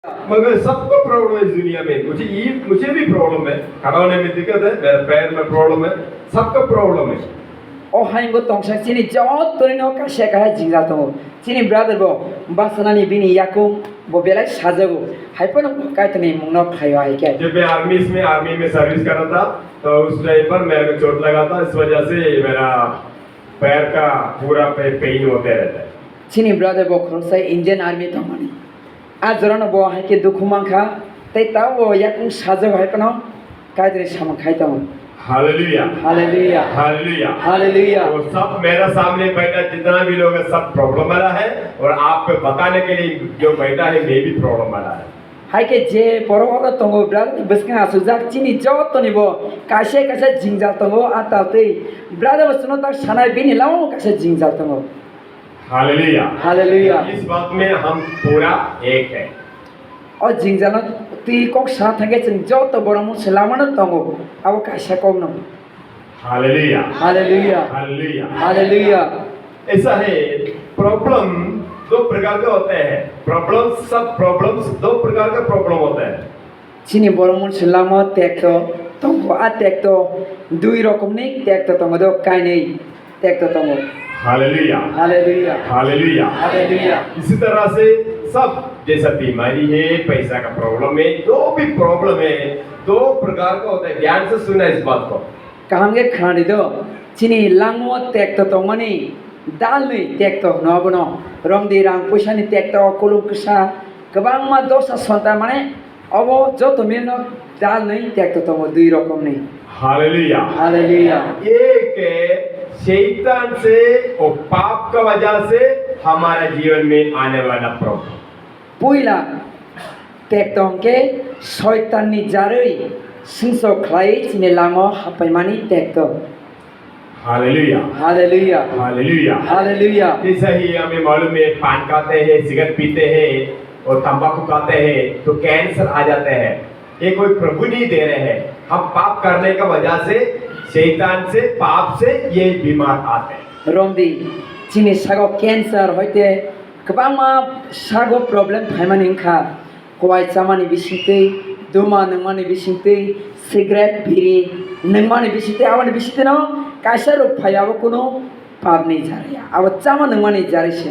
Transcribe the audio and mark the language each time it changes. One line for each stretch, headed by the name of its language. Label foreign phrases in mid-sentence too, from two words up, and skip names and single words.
Hindi: मगर सबको प्रॉब्लम है इस दुनिया में। मुझे भी प्रॉब्लम है, खड़ा होने में दिक्कत है, मेरे पैर में प्रॉब्लम है, सबको प्रॉब्लम है।
Kok Borok: O hain go tongsa chini jot torino ka sheka ha jingja tongo. Chini brother bo basanani bini yakum bo belai sajago. Haipon kai tani mungno khayo hai kya.
Hindi: जब मैं आर्मी में सर्विस कर रहा था तो उस टाइम पर मेरे को चोट लगा था, इस वजह से मेरा पैर का पूरा पेन होते रहता है।
Kok Borok: Chini brother bo khosai
English: Indian army
Kok Borok: tongani. A jorano bo hai ke dukhumang kha tai ta bo yakum sajago haipono kai tani samang khai tongo.
Hindi: हालेलुया Hallelujah. हालेलुया Hallelujah. वो सब मेरा सामने बैठा जितना भी लोग है सब प्रॉब्लम वाला है, और आपको बताने के लिए जो बैठा है मैं भी प्रॉब्लम वाला है।
Kok Borok: Hai ke je poro tongo brother biskan asujak chini jot toni bo kaise jingjal tongo atate brother basuno tak sanai bini lao kaise jingjal tongo.
Hindi: हालेलुया Hallelujah. इस बात में हम पूरा एक है।
Kok Borok: O jingjal ti kok sa thage ching jot boromu selamana tongo abo kaise kogno.
Hindi: हालेलुया Hallelujah. हालेलुया Hallelujah. ऐसा है, प्रॉब्लम दो प्रकार के होते हैं। प्रॉब्लम्स दो प्रकार का प्रॉब्लम होता है।
Kok Borok: Chini boromu selama tekto tongo a tekto dui rokomni tekto tongo do kainei tekto tongo.
Hindi: हालेलुया Hallelujah. हालेलुया Hallelujah. इसी तरह से सब जैसा बीमारी है, पैसा का प्रॉब्लम है, जो भी प्रॉब्लम है दो प्रकार का होता है। ध्यान से सुना इस बात को।
Kok Borok: Kahamge khani do chini langmo tekto tongmani dalni tekto nobono romdi rang pushani tekto kulung ksa kabang ma dosa sonta mane abo joto meno dalni tekto tongo dui rokom ni.
Hindi: हालेलुया Hallelujah. एक शैतान से और पाप का वजह से हमारे जीवन में आने वाला प्रॉब्लम।
Kok Borok: Puila tektong ke shaitan ni jarui sinso khlai chini lango hapaimani tekto.
Hindi: हालेलुया Hallelujah. हालेलुया Hallelujah. जैसा ही हमें मालूम है, पान खाते हैं, सिगरेट पीते हैं और तंबाकू खाते हैं तो कैंसर आ जाते हैं। ये कोई प्रभु नहीं दे रहे हैं, हम पाप करने का वजह से शैतान से पाप से ये बीमार आते हैं।
Kok Borok: Romdi chini sago cancer hoite kabangma sago problem phaimani kha kowai chamani bisite duma nangmani bisite cigarette biri nangmani bisite awani bisite no kaisa rok phaiabo kuno pap nei jariya abo chama nangmani jarise